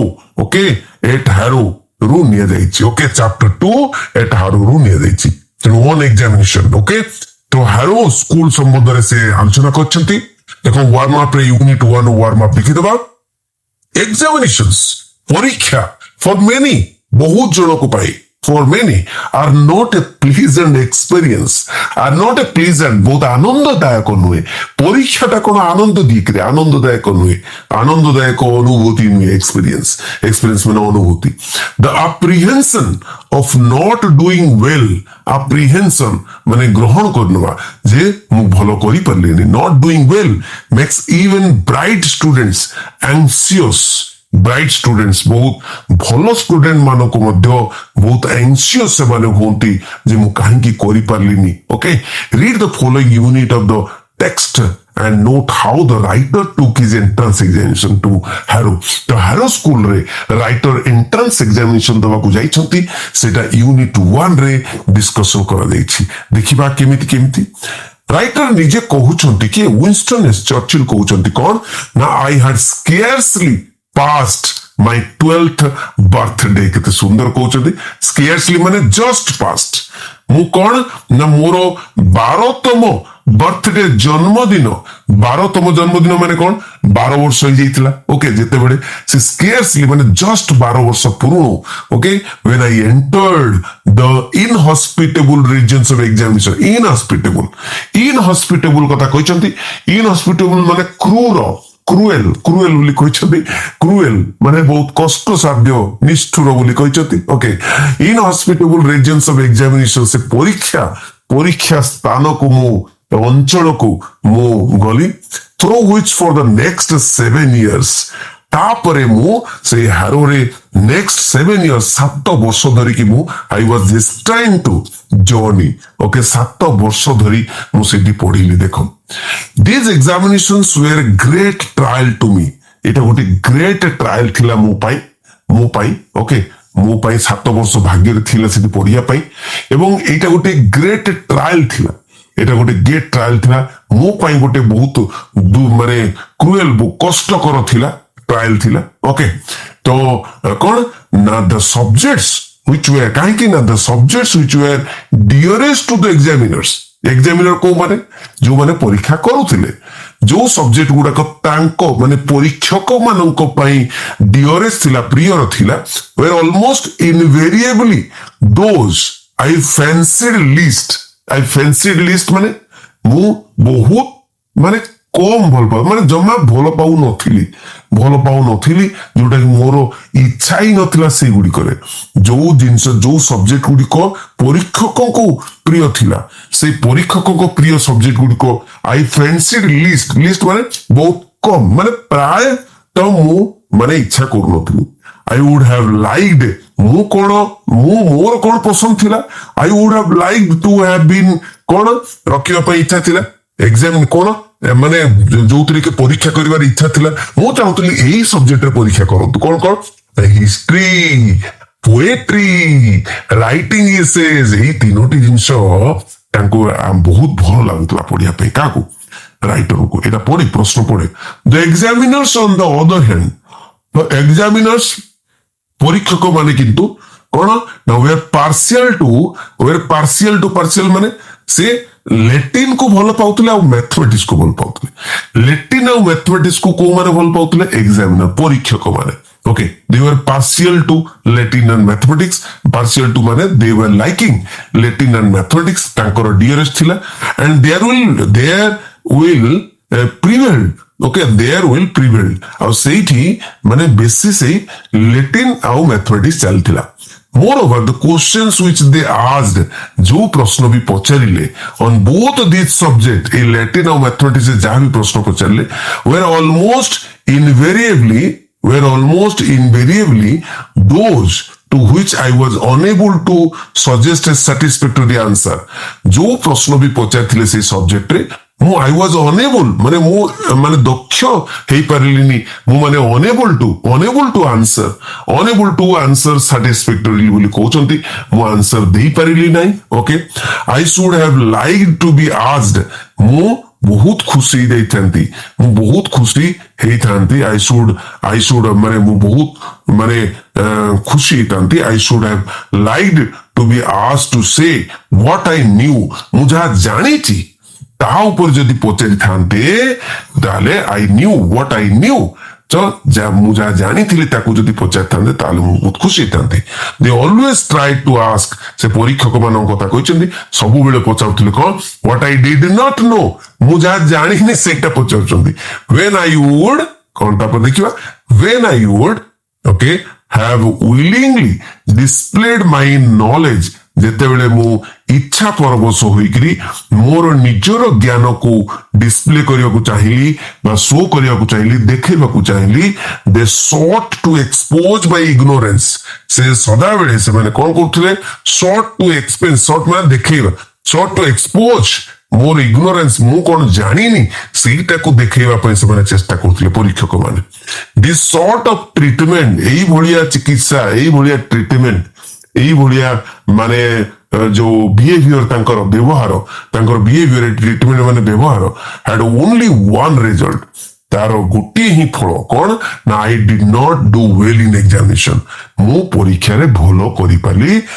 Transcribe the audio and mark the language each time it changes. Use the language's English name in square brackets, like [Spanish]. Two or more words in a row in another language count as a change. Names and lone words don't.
[Odia] ଓକେ, ଏଟ୍ ହାରୋ ରୁ ନିଆଯାଇଛି। ଓକେ, ଚାପ୍ଟର 2 ଏଟ୍ ହାରୋ ରୁ ନିଆଯାଇଛି। [English] ତେଣୁ On Examination. [Odia] ଓକେ, ତ ହାରୋ ସ୍କୁଲ ସମ୍ବନ୍ଧରେ ସେ ଆଲୋଚନା କରିଛନ୍ତି। ଦେଖ [English] warm up [Odia] ରେ ୟୁନିଟ୍ 1 [English] warm up [Odia] ଦେଖିଦବା। ଏକ୍ସାମିନେସନ୍ସ, ପରୀକ୍ଷା [English] for many, [Odia] ବହୁତ ଜଣଙ୍କ ପାଇଁ, [English] for many are not a pleasant experience, are not a pleasant, [Odia] ବହୁତ ଆନନ୍ଦଦାୟକ ନୁହେଁ। ପରୀକ୍ଷାଟା କଣ ଆନନ୍ଦ ଦିଏ? ଆନନ୍ଦଦାୟକ ନୁହେଁ, ଆନନ୍ଦଦାୟକ ଅନୁଭୂତି ନୁହେଁ। ଏକ୍ସପିରିଏନ୍ସ ମାନେ ଅନୁଭୂତି। [English] The apprehension of not doing well, apprehension [Odia] ମାନେ ଗ୍ରହଣ କରିନେବା ଯେ ମୁଁ ଭଲ କରିପାରିଲିନି। [English] not doing well makes even bright students anxious. bright students, [Odia] ବହୁତ ଭଲ ଷ୍ଟୁଡେଣ୍ଟ ମାନଙ୍କୁ ମଧ୍ୟ ବହୁତ ଆନ୍ସିୟସ୍ ସେମାନେ ହୁଅନ୍ତି ଯେ ମୁଁ କାହିଁକି କରିପାରିଲିନି। [English] okay, read the following unit of the text and note how the writer took his entrance examination to Harrow. [Odia] ତ Harrow ସ୍କୁଲରେ [English] writer entrance examination [Odia] ଦେବାକୁ ଯାଇଛନ୍ତି। ସେଟା ୟୁନିଟ୍ 1 ରେ ଡିସ୍କସନ କରାଯାଇଛି। ଦେଖିବା କେମିତି। ରାଇଟର ନିଜେ କହୁଛନ୍ତି କି ୱିନଷ୍ଟନ ଏସ୍ ଚର୍ଚିଲ କହୁଛନ୍ତି କଣ ନା, [English] I had scarcely past my 12th birthday। [Odia] କେତେ ସୁନ୍ଦର କହୁଛନ୍ତି, scarcely ମାନେ [English] just past। [Odia] ମୁଁ କଣ ନା ମୋର 12ତମ ବର୍ଥଡେ ଜନ୍ମଦିନ, 12ତମ ଜନ୍ମଦିନ ମାନେ କଣ, 12 ବର୍ଷ ହେଇଯାଇଥିଲା। ଓକେ, ଯେତେବେଳେ ସେ scarcely ମାନେ just 12 ବର୍ଷ ପୂର୍ବରୁ। ଓକେ, [English] when I entered the inhospitable regions of examination। [Odia] inhospitable କଥା କହିଛନ୍ତି। inhospitable ମାନେ କ୍ରୁଏଲ ବୋଲି କହିଛନ୍ତି। କ୍ରୁଏଲ ମାନେ ବହୁତ କଷ୍ଟସାଧ୍ୟ, ନିଷ୍ଠୁର ବୋଲି କହିଛନ୍ତି। ଓକେ, [English] inhospitable regions of examination, [Odia] ସେ ପରୀକ୍ଷା ସ୍ଥାନକୁ ଅଞ୍ଚଳକୁ ମୁଁ ଗଲି। [English] through which for the next 7 years, [Odia] ତାପରେ ମୁଁ ସେଇ ହାରୋରେ [English] next 7 years [Odia] 7 ବର୍ଷ ଧରିକି ମୁଁ [English] I was destined to journey। [Odia] ଓକେ, 7 ବର୍ଷ ଧରି ମୁଁ ସେଠି ପଢିଲି। ଦେଖ, [English] these examinations were a great trial to me। [Odia] ଏଟା ଗୋଟେ [English] great trial [Odia] ଥିଲା ମୋ ପାଇଁ। ଓକେ, ମୋ ପାଇଁ 7 ବର୍ଷ ଭାଗ୍ୟରେ ଥିଲା ସେଠି ପଢିବା ପାଇଁ। ଏବଂ ଏଇଟା ଗୋଟେ [English] great trial [Odia] ଥିଲା। ମୋ ପାଇଁ ଗୋଟେ ବହୁତ ମାନେ କ୍ରୁଏଲ, କଷ୍ଟକର ଥିଲା, ଟ୍ରାଏଲ ଥିଲା। [English] ଓକେ, [Odia] ତ କଣ ନା [English] the subjects which were, [Odia] କାହିଁକି ନା [English] the subjects which were dearest to the examiners। [Odia] ଏକ୍ସାମିନର କୋଉମାନେ, ଯୋଉମାନେ ପରୀକ୍ଷା କରୁଥିଲେ, ଯୋଉ ସବଜେକ୍ଟ ଗୁଡାକ ତାଙ୍କ ମାନେ ପରୀକ୍ଷକ ମାନଙ୍କ ପାଇଁ ଡିଅରେଷ୍ଟ ଥିଲା, ପ୍ରିୟର ଥିଲା, [English] were almost invariably those I fancied least। [Odia] ମାନେ ମୁଁ ବହୁତ ମାନେ କମ ଭଲ ପାଉ ମାନେ ଜମା ଭଲ ପାଉନଥିଲି ଯୋଉଟା କି ମୋର ଇଚ୍ଛା ହିଁ ନଥିଲା ସେଇଗୁଡିକରେ। ଯୋଉ ଜିନିଷ ଯୋଉ ସବଜେକ୍ଟ ଗୁଡିକ ପରୀକ୍ଷକଙ୍କୁ ପ୍ରିୟ ଥିଲା ସେଇ ପରୀକ୍ଷକଙ୍କ ପ୍ରିୟ ସବଜେକ୍ଟ ଗୁଡିକ [English] I fancied least [Odia] ମାନେ ବହୁତ କମ ମାନେ ପ୍ରାୟ ତ ମୁଁ ମାନେ ଇଚ୍ଛା କରୁନଥିଲି। [English] I would have liked [Odia] ମୋର କଣ ପସନ୍ଦ ଥିଲା [English] I would have liked to have been [Odia] କଣ ରଖିବା ପାଇଁ ଇଚ୍ଛା ଥିଲା ଏକ୍ସାମ କଣ ମାନେ ଯୋଉଥିରେ କି ପରୀକ୍ଷା କରିବାର ଇଚ୍ଛା ଥିଲା ମୁଁ ଚାହୁଁଥିଲି ଏଇ ସବଜେକ୍ଟରେ ପରୀକ୍ଷା କରନ୍ତୁ କଣ [English] history poetry writing essays [Odia] ଏଇ ତିନୋଟି ଜିନିଷ ତାଙ୍କୁ ବହୁତ ଭଲ ଲାଗୁଥିଲା ପଢିବା ପାଇଁ କାହାକୁ ରାଇଟରକୁ ଏଇଟା ପଢି ପ୍ରଶ୍ନ ପଢେ [English] the examiners on the other hand examiners [Odia] ପରୀକ୍ଷକ ମାନେ କିନ୍ତୁ କଣ ନା ୱେର୍ ପାର୍ସିଆଲ ମାନେ ସେ ଲେଟିନ କୁ ଭଲ ପାଉଥିଲେ ଆଉ ମ୍ୟାଥମେଟିକ୍ସ କୁ ଭଲ ପାଉଥିଲେ ଲେଟିନ ଆଉ ମ୍ୟାଥମେଟିକ୍ସ କୁ କୋଉମାନେ ଭଲ ପାଉଥିଲେ ଏକ୍ସାମିନର ପରୀକ୍ଷକ ମାନେ ଓକେ [English] they were partial to Latin and mathematics partial to ମାନେ they were liking Latin and mathematics [Odia] ତାଙ୍କର dearest ଥିଲା [English] and there will prevail ଓକେ there will prevail [Odia] ଆଉ ସେଇଠି ମାନେ ବେଶୀ ସେଇ ଲେଟିନ ଆଉ ମ୍ୟାଥମେଟିକ୍ସ ଚାଲିଥିଲା [English] moreover the questions which they asked [Odia] ଯୋ ପ୍ରଶ୍ନ ଭି ପଚାରିଲେ [English] on both these subject a Latin और mathematics [Odia] ଯାହାଁ ଭି ପ୍ରଶ୍ନ ପଚାରିଲେ [English] were almost invariably those to which I was unable to suggest a satisfactory answer जो [Odia] ପ୍ରଶ୍ନ ଭି ପଚାରିଲେ ସେ ସବଜେକ୍ଟ ରେ ମୁଁ [English] I was unable [Odia] ମାନେ ମୁଁ ମାନେ ଦକ୍ଷ ହେଇପାରିଲିନି ମୁଁ ମାନେ [English] unable to answer satisfactorily [Odia] ବୋଲି କହୁଛନ୍ତି ମୁଁ ଆନ୍ସର ଦେଇପାରିଲି ନାହିଁ ଓକେ [English] I should have liked to be asked [Odia] ମୁଁ ବହୁତ ଖୁସି ହେଇଥାନ୍ତି [English] I should [Odia] ମାନେ ମୁଁ ବହୁତ ମାନେ ଖୁସି ହେଇଥାନ୍ତି [English] I should have liked to be asked to say what I knew [Odia] ମୁଁ ଯାହା ଜାଣିଛି ତା ଉପରେ ଯଦି ପଚାରିଥାନ୍ତେ ତାହେଲେ [English] I knew what I knew [Odia] ମୁଁ ଯାହା ଜାଣିଥିଲି ତାକୁ ଯଦି ପଚାରିଥାନ୍ତେ ତାହେଲେ ମୁଁ ବହୁତ ଖୁସି ହେଇଥାନ୍ତି [English] they always tried to ask [Odia] ସେ ପରୀକ୍ଷକ ମାନଙ୍କ କଥା କହିଛନ୍ତି ସବୁବେଳେ ପଚାରୁଥିଲେ କଣ [English] what I did not know [Odia] ମୁଁ ଯାହା ଜାଣିନି ସେଇଟା ପଚାରୁଛନ୍ତି [English] when I would [Odia] କଣ ତାପରେ ଦେଖିବା [English] when I would okay have willingly displayed my knowledge [Odia] ଯେତେବେଳେ ମୁଁ ଇଚ୍ଛା ପରବଶ ହୋଇକରି ମୋର ନିଜର ଜ୍ଞାନକୁ ଡିସପ୍ଲେ କରିବାକୁ ଚାହିଁଲି ବା ଶୋ କରିବାକୁ ଚାହିଁଲି ଦେଖେଇବାକୁ ଚାହିଁଲି [English] they sought to expose my ignorance [Odia] ସେ ସଦାବେଳେ ସେମାନେ କଣ କରୁଥିଲେ sought ମାନେ ଦେଖେଇବା [English] sought to expose [Odia] ମୋର ignorance ମୁଁ କଣ ଜାଣିନି ସେଇଟାକୁ ଦେଖେଇବା ପାଇଁ ସେମାନେ ଚେଷ୍ଟା କରୁଥିଲେ ପରୀକ୍ଷକ ମାନେ [English] this sort of treatment [Odia] ଏଇଭଳିଆ ଚିକିତ୍ସା ଏଇଭଳିଆ ଟ୍ରିଟମେଣ୍ଟ ଏଇଭଳିଆ ମାନେ ଯୋଉ ବିହେଭିୟର ତାଙ୍କର ଟ୍ରିଟମେଣ୍ଟ ମାନେ ବ୍ୟବହାର [English] had only one result [Odia] ତାର ଗୋଟିଏ ହିଁ ଫଳ କଣ ନା [English] I did not do well in examination [Odia] ମୁଁ ପରୀକ୍ଷାରେ ଭଲ କରିପାରିଲି